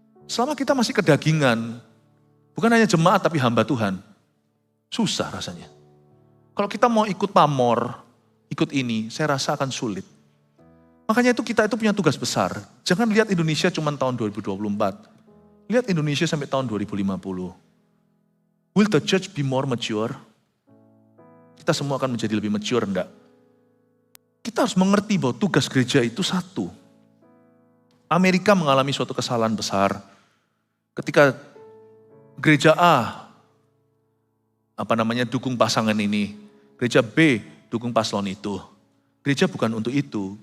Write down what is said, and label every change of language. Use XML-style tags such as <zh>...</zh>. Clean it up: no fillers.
<id>Selama kita masih kedagingan, bukan hanya jemaat tapi hamba Tuhan, susah rasanya. Kalau kita mau ikut pamor, ikut ini, saya rasa akan sulit. Makanya itu kita itu punya tugas besar. Jangan lihat Indonesia cuma tahun 2024. Lihat Indonesia sampai tahun 2050.</id> <en>Will the church be more mature?</en> <id>Kita semua akan menjadi lebih mature, enggak? Kita harus mengerti bahwa tugas gereja itu satu. Amerika mengalami suatu kesalahan besar. Ketika gereja A, dukung pasangan ini. Gereja B, dukung paslon itu. Gereja bukan untuk itu.</id>